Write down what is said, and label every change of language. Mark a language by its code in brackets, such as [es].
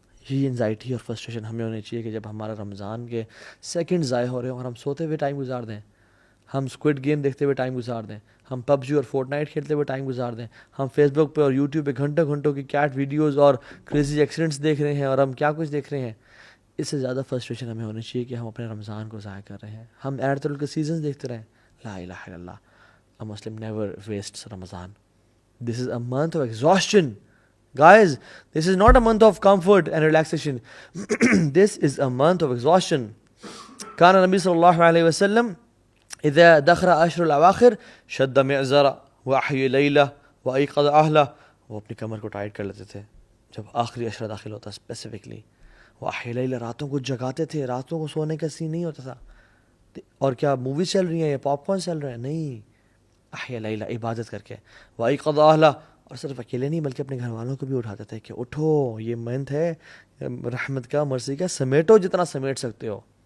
[ur] یہ انزائٹی اور فرسٹریشن ہمیں ہونی چاہیے کہ جب ہمارا رمضان کے سیکنڈ ضائع ہو رہے ہیں اور ہم سوتے ہوئے ٹائم گزار دیں، ہم اسکوڈ گیم دیکھتے ہوئے ٹائم گزار دیں، ہم پب جی اور فورٹ نائٹ کھیلتے ہوئے ٹائم گزار دیں، ہم فیس بک پہ اور یوٹیوب پہ گھنٹوں گھنٹوں کی کیٹ ویڈیوز اور کریزی ایکسیڈنٹس دیکھ رہے ہیں، اور ہم کیا کچھ دیکھ رہے ہیں. اس سے زیادہ فرسٹریشن ہمیں ہونی چاہیے کہ ہم اپنے رمضان کو ضائع کر رہے ہیں، ہم ایرتل کے سیزنز دیکھتے رہیں. [ar] لا الہ الا اللہ، [en] a Muslim never wastes Ramadan. This is a month of exhaustion. Guys, this is not a month of comfort and relaxation. This is a month of exhaustion. [ar] كان النبي صلى الله عليه وسلم إذا دخل عشر الأواخر شد معزرة وأحيا ليلة وأيقظ أهله. [ur] وہ اپنی کمر کو ٹائٹ کر لیتے تھے جب آخری عشرہ داخل ہوتا، اسپیسیفکلی [ar] وأحيا ليلة، [ur] راتوں کو جگاتے تھے، راتوں کو سونے کا سین نہیں ہوتا تھا. اور کیا موویز چل رہی ہیں یا پاپ کارن چل رہے ہیں؟ نہیں، [ar] احیا لیلہ، [ur] عبادت کر کے، [ar] وایقظ اہلہ، [ur] اور صرف اکیلے نہیں بلکہ اپنے گھر والوں کو بھی اٹھاتے تھے کہ اٹھو، یہ منتھ ہے رحمت کا، مرضی کا، سمیٹو جتنا سمیٹ سکتے ہو.